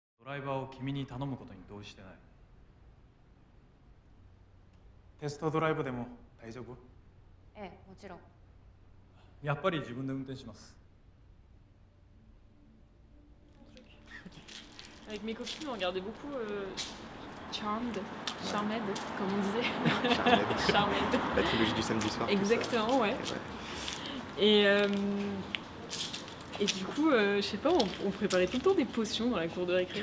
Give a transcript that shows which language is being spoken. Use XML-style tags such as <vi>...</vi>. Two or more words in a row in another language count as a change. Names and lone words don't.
<ja>ライバーを君に頼むことに同意してない。テストドライブでも大丈夫？ええ、もちろん。やっぱり自分で運転します。</ja> <fr>Avec mes copines, on regardait beaucoup Charmed, Charmed, comme on disait. Charmed. Charmed. La trilogie du samedi soir. Exactement, ouais. Et du coup, je sais pas, on préparait tout le temps des potions dans la cour de récré.</fr>